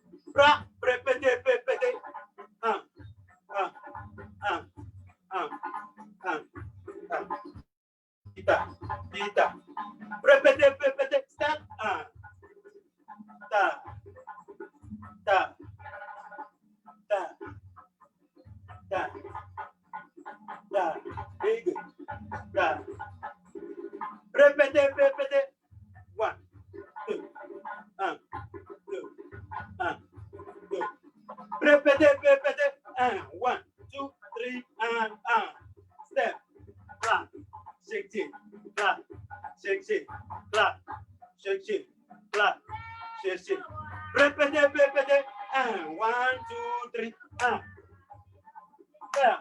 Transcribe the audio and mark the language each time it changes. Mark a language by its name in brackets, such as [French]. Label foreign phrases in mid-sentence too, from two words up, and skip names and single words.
[French] Bra, repete, repete. Ah, ah, ah, ah, ah, ah. Tita, tita. Repete, repete. [English] Start. Ah. Ta, ta, ta, ta, ta. Very good. Ta. [French] Repete, repete. 1, 2, 2, 2. Repete, repete. 1, 2, 3, [English] step. Clap. Shake it. Clap. Shake it. Clap. Shake it. Clap. Shake it. [French] Repete, repete. 1, 2, 3. [English] Clap.